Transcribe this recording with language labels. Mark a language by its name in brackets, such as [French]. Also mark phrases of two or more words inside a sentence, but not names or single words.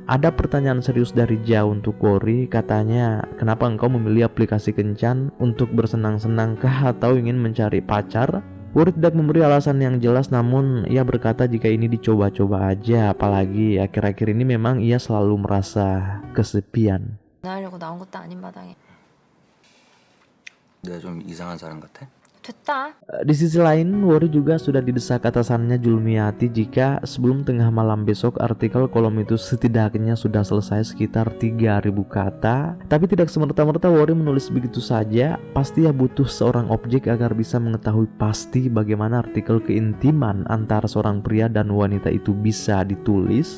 [Indonesian] Ada pertanyaan serius dari Ja untuk Wori. Katanya, kenapa engkau memilih aplikasi kencan? Untuk bersenang-senang kah atau ingin mencari pacar? Wori tidak memberi alasan yang jelas, namun ia berkata jika ini dicoba-coba aja, apalagi akhir-akhir ini memang ia selalu merasa kesepian. [Korean] 하려고 나온 것도 아닌 마당에 내가 좀 이상한 사람 같아? 됐다. [Indonesian] Di sisi lain, Wori juga sudah didesak atasannya Julmiati jika sebelum tengah malam besok artikel kolom itu setidaknya sudah selesai sekitar 3.000 kata. Tapi tidak semerta-merta Wori menulis begitu saja. Pasti ia butuh seorang objek agar bisa mengetahui pasti bagaimana artikel keintiman antara seorang pria dan wanita itu bisa ditulis.